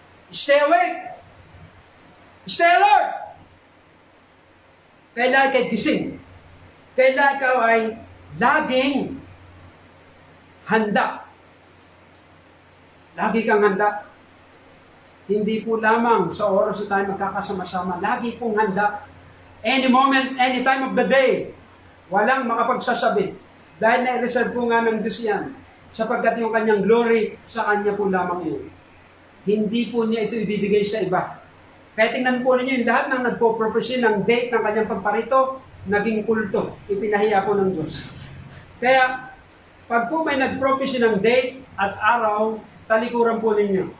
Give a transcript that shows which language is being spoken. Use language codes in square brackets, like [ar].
[en] Stay awake! Stay alert! [tl] Kailangan kay gising. Kailangan ikaw ay laging handa. Lagi kang handa. Hindi po lamang sa oras na tayo magkakasama-sama. Lagi pong handa. [en] Any moment, any time of the day. [tl] Walang makapagsasabi. Dahil na-reserve po nga ng Diyos yan. Sapagkat yung kanyang glory, sa kanya po lamang yun. Hindi po niya ito ibibigay sa iba. Kaya tingnan po ninyo yung lahat ng nagpo-prophecy ng date ng kanyang pagparito, naging kulto. Ipinahiya po ng Diyos. Kaya, pag po may nag-prophecy ng date at araw, talikuran po ninyo.